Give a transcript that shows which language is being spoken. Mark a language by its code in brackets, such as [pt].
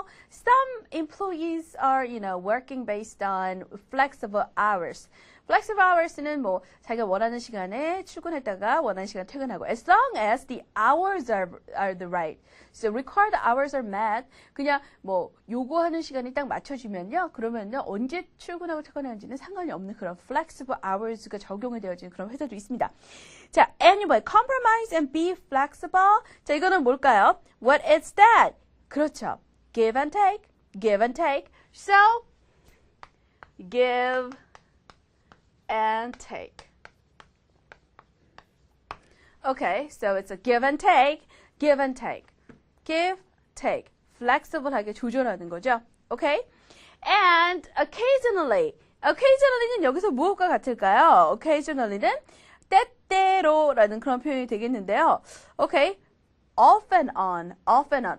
[en] Some employees are, working based on flexible hours. [ko] Flexible hours는 자기가 원하는 시간에 출근했다가 원하는 시간 퇴근하고 [en] as long as the hours are the right. So required hours are met. [ko] 그냥 요구하는 시간이 딱 맞춰지면요. 그러면요. 언제 출근하고 퇴근하는지는 상관이 없는 그런 flexible hours가 적용이 되어지는 그런 회사도 있습니다. [en] 자, anyway, compromise and be flexible. 자, [ko] 이거는 뭘까요? [en] What is that? [ko] 그렇죠. [en] Give and take. Give and take. So, give and take. Okay, so it's a give and take. Give and take. Give, take. [ko] flexible하게 조절하는 거죠. Okay? And occasionally. occasionally는 여기서 무엇과 같을까요? occasionally는 때때로라는 그런 표현이 되겠는데요. [en] Okay? off and on, off and on.